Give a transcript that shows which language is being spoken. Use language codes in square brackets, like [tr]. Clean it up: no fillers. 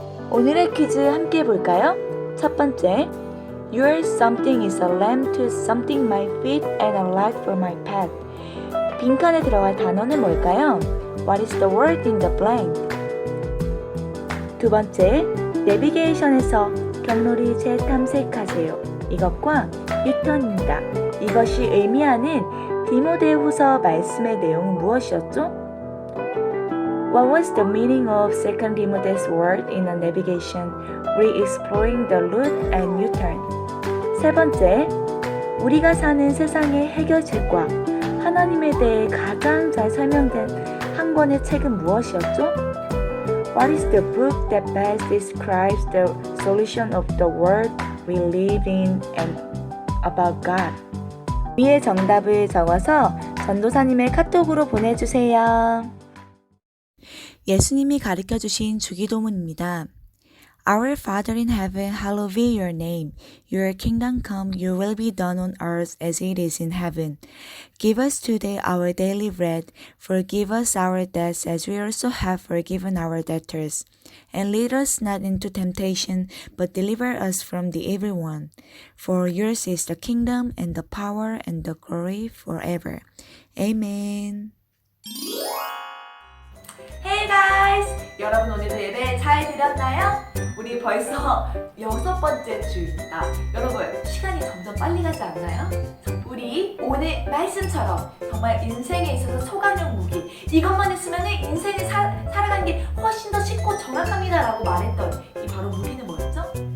[ko] 오늘의 퀴즈 함께 볼까요? 첫 번째, [en] Your something is a lamp to something my feet and a light for my path. [ko] 빈칸에 들어갈 단어는 뭘까요? [en] What is the word in the blank? [ko] 두 번째, 내비게이션에서 경로를 재탐색하세요. 이것과 유턴입니다. 이것이 의미하는 디모데후서 말씀의 내용은 무엇이었죠? [en] What was the meaning of 2 Timothy's word in the navigation, re-exploring the route and U-turn? [ko] 세 번째, 우리가 사는 세상의 해결책과 하나님에 대해 가장 잘 설명된 한 권의 책은 무엇이었죠? [en] What is the book that best describes the solution of the world we live in and about God? [ko] 위의 정답을 적어서 전도사님의 카톡으로 보내주세요. 예수님이 가르쳐주신 주기도문입니다. [en] Our Father in heaven, hallowed be your name. Your kingdom come, your will be done on earth as it is in heaven. Give us today our daily bread. Forgive us our debts as we also have forgiven our debtors. And lead us not into temptation, but deliver us from the evil one. For yours is the kingdom and the power and the glory forever. Amen. Hey Hey guys! [ko] 여러분 오늘도 예배 잘 드렸나요? 우리 벌써 6번째 주입니다. 여러분 시간이 점점 빨리 가지 않나요? 우리 오늘 말씀처럼 정말 인생에 있어서 초강력 무기 이것만 있으면 인생을 살아가는 게 훨씬 더 쉽고 정확합니다 라고 말했던 이 바로 무기는 뭐였죠?